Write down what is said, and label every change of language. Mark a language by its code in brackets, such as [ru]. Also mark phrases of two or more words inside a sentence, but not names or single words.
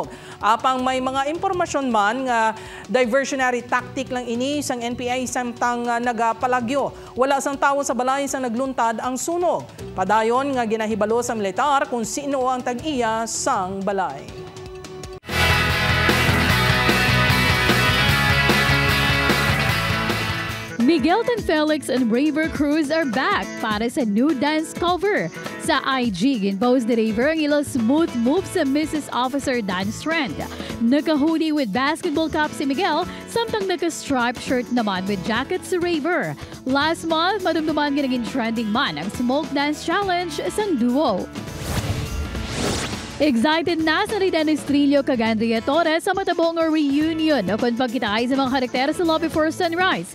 [hil] Apang may mga impormasyon man nga diversionary tactic lang ini sang NPA samtang nagapalagyo. Wala sang tawo sa balay sang nagluntad ang sunog. Padayon nga ginahibalo sa militar kung sino ang tag-iya sang balay. [en] Miguel and Felix and Raver Cruz are back [hil] para sa [en] new dance cover. [hil] Sa IG, ginpost ni Raver ang ilang [en] smooth moves [hil] sa Mrs. [en] Officer dance trend. [hil] Naka-hoodie [en] with basketball cap [hil] si Miguel, samtang naka- [en] striped shirt [hil] naman [en] with jacket [hil] si Raver. [en] Last month, [hil] madumduman naging trending man ang Smoke Dance Challenge isang duo. Excited na sa ni Dennis Trillo kag Andrea Torres sa matabong reunion o kung pagkitaay sa mga karakter sa Love Before Sunrise.